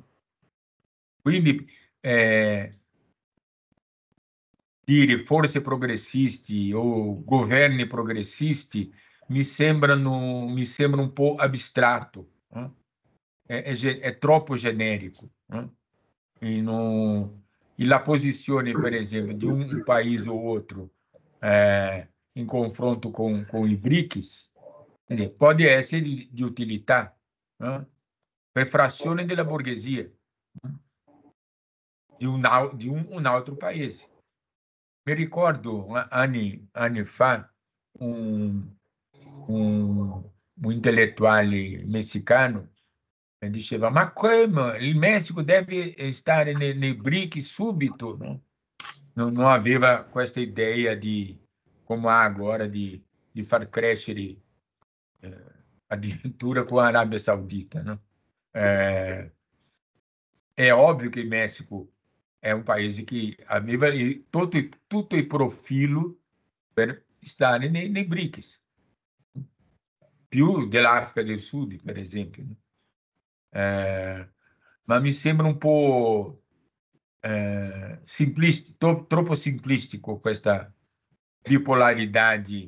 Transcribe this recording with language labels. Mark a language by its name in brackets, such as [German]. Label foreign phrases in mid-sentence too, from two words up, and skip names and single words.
[Italian] Quindi dire forze progressisti o governi progressisti mi sembra un po' astratto, no? È troppo generico, no? E, e la posizione, per esempio, di un paese o outro in confronto com i BRICS, pode essere di utilità, no? Per frazione della borghesia, no? Un altro paese. Mi ricordo anni fa un, un intellettuale messicano diceva: ma come il Messico deve stare nei BRICS subito, no? Non aveva questa idea di, come ha agora, di far crescere addirittura [Portuguese] com a Arábia Saudita, [Italian] no? [Portuguese] É óbvio que o México é um país que [Italian] aveva tutto il profilo per stare nei BRICS, più dell'Africa del Sud, per esempio, no? Ma mi sembra un po' troppo simplistico questa bipolaridade